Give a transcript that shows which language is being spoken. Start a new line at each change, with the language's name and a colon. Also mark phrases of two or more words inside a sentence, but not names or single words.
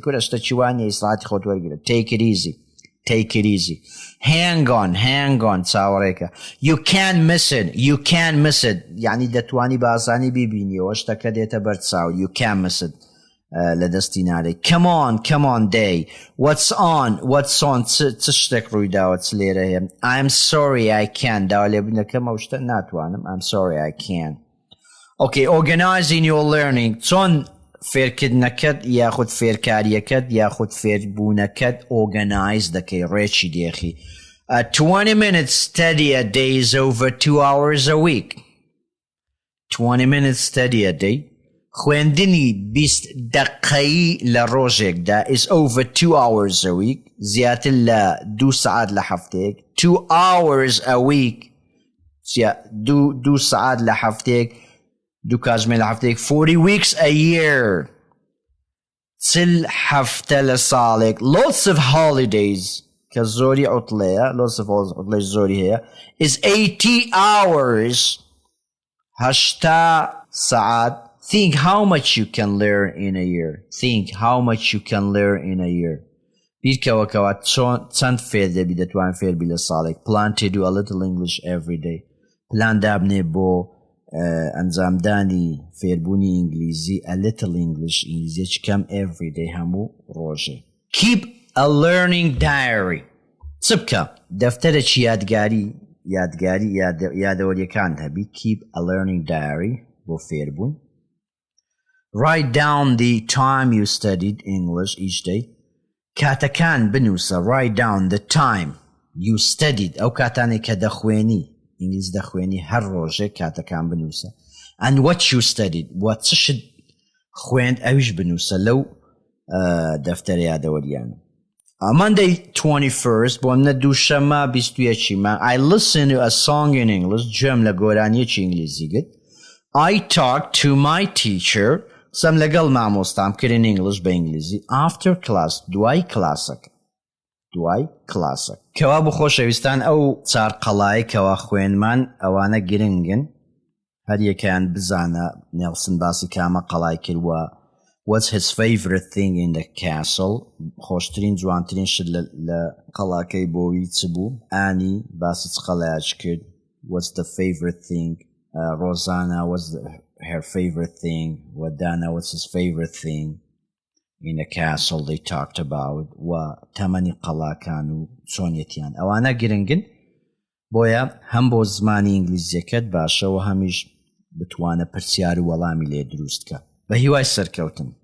Central Kurdish: کورە شتە چیوانیە ئیسڵاتی خۆت وەرگرە.
English: Take it easy. Take it easy. Hang on چاوەڕێکە. You can't miss it. You can't miss it.
Central Kurdish: یعنی دەتوانی باسانی بیبینیەوە شتەکە دێتە بەرچاو.
English: You can't miss it.
Central Kurdish: لە دەستی نارێ.
English: Come on day. What's on
Central Kurdish: چ شتێک ڕووی داوە چ لێرە هەیە.
English: I'm sorry I can't.
Central Kurdish: داوا لێبوونەکەم ئەو شتە ناتوانم.
English: I'm sorry I can't. Okay, organizing your learning.
Central Kurdish: چۆن فێرکردنەکەت یاخود فێرکاریەکەت یاخود فێربوونەکەت organize دەکەی ڕێکی دێخی.
English: 20 minutes study a day is over 2 hours a week. 20 minutes study a day.
Central Kurdish: خوێندنی 20 دقەیی لە ڕۆژێکدا
English: is over 2 hours a week.
Central Kurdish: زیاتر لە 2 سعات لە هەفتەیەک.
English: 2 hours a week. 2
Central Kurdish: سعات لە هەفتەیەک. 2 کاتژمێر لە هەفتەیەک.
English: 40 weeks a year.
Central Kurdish: چل هەفتە لە ساڵێک.
English: Lots of holidays.
Central Kurdish: کە زۆری عوتڵەیە.
English: Lots of holidays
Central Kurdish: زۆری هەیە.
English: is 80 hours.
Central Kurdish: 80 ساعات.
English: Think how much you can learn in a year. Think how much you can learn in a year.
Central Kurdish: بیرکەوەکەوە چەند فێر دەبی دەتوان فێر بی لە ساڵێک.
English: Plan to do a little English every day.
Central Kurdish: پلان دابنێ بۆ ئەنجامدانی فێربوونی ئینگلیزی
English: a little English
Central Kurdish: ئینگلیزیەکی کەم
English: every day
Central Kurdish: هەموو ڕۆژێ.
English: Keep a learning diary.
Central Kurdish: چ بکە؟ دەفتەرێکی یادگاری یادەوەریەکان هەبی.
English: Keep a learning diary
Central Kurdish: بۆ فێربوون.
English: Write down the time you studied English each day.
Central Kurdish: کاتەکان بنووسە.
English: Write down the time you studied.
Central Kurdish: ئەو کاتانێک کە دەخوێنی ئینگلیز دەخوێنی هەر ڕۆژێک کاتەکان بنووسە.
English: And what you studied.
Central Kurdish: What چ شت خوێند ئەویش بنووسە لەو دەفتەرە یادەوەریانە. Monday 21st بۆ منە دووشەمە 21 مانگ.
English: I listen to a song in English.
Central Kurdish: گوێم لە گۆرانیەکی ئینگلیزی کرد.
English: I talked to my teacher.
Central Kurdish: سەم لەگەڵ مامۆستام کردن English بە ئینگلیزی.
English: After class.
Central Kurdish: دوای کلاسەکە. کەوا بۆ خۆشەویستان ئەو چار قەڵای کەوا خوێنمان ئەوانە گرنگن. هەر یەکیان بزانە نێلسن باسی کامە قەڵای کردووە.
English: What's his favorite thing in the castle.
Central Kurdish: خۆشترین جوانترین شت لە قەڵاکەی بۆوی چ بوو. ئانی باسی چ قەڵایەک کرد.
English: What's the favorite thing. Rosanna was her favorite thing. Dana was his favorite thing in the castle they talked about.
Central Kurdish: تەمەنی قەڵاکان و چۆنیەتیان ئەوانە گرنگن بۆیە هەم بۆ زمانی ئینگلیزیەکەت باشە و هەمیش بتوانە پرسیار و وەڵامی لێ دروستکە. بە هیوای سەرکەوتن.